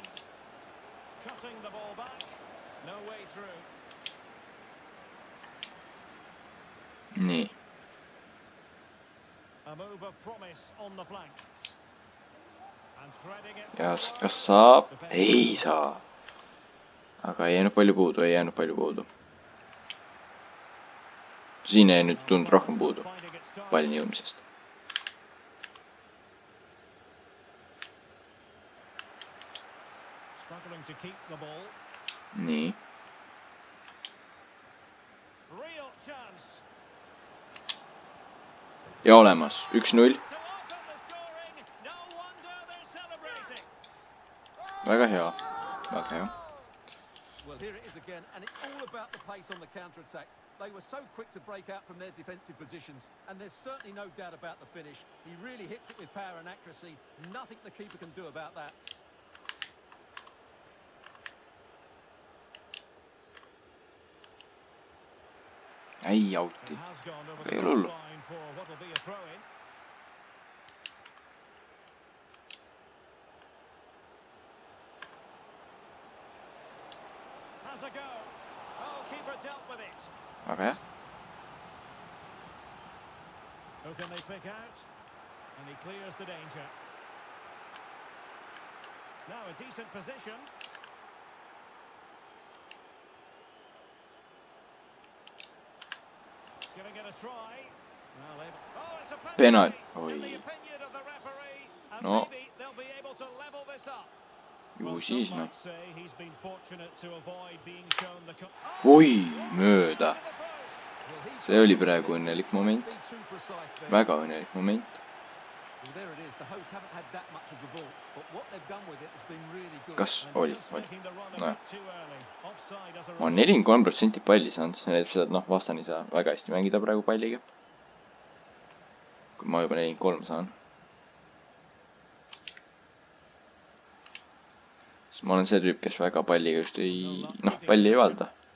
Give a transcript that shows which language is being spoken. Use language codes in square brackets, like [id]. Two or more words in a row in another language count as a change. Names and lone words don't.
[en] Cutting the ball back. No way through. [et] nii . [en] A move of promise on the flank. And threading it [et] ja [en] forward. [et] kas saab ? ei saa . aga ei jäänud palju puudu , ei jäänud palju puudu . siin ei nüüd tundnud rohkem puudu [en] Finding its target. [et] pallini jõudmisest . [en] Struggling to keep the ball. [et] nii . [en] Real chance. [et] ja olemas , 1-0 . [en] To open the scoring. No wonder they're celebrating. [et] väga hea , väga hea . [en] Well, here it is again, and it's all about the pace on the counter-attack. They were so quick to break out from their defensive positions, and there's certainly no doubt about the finish. He really hits it with power and accuracy. Nothing the keeper can do about that. [et] ei auti [en] It . has gone over [et] Ei [en] the [et] ole hullu . [en] touchline for what will be a throw-in. Has a go. Oh, keeper dealt with it. [et] väga hea . [en] Who can they pick out? And he clears the danger. Now a decent position. Giving it a try. Well, oh, it's a Penalty. penalty. In the [et] Oi. [en] opinion of the referee, and No. maybe they'll be able to level this up. [et] ju [en] Well, [et] siis [en] some [et] noh . [en] might say he's been fortunate to avoid being shown the [et] oi , mööda . [en] Well, he's [et] see oli praegu õnnelik moment . [en] be too precise there. [et] väga õnnelik moment . [en] Well, there it is. The hosts haven't had that much of the ball, but what they've done with it has been really good. [et] kas [en] And [et] oli , [en] just [et] oli . [en] making the run a [et] nojah , [en] bit too early. Offside as a [et] ma olen [en] result. [et] 43% palli saanud , see näitab seda , et noh , vastane ei saa väga hästi mängida praegu palliga . kui ma juba 43 saan . sest ma olen see tüüp , kes väga palliga just ei , noh , palli ei valda .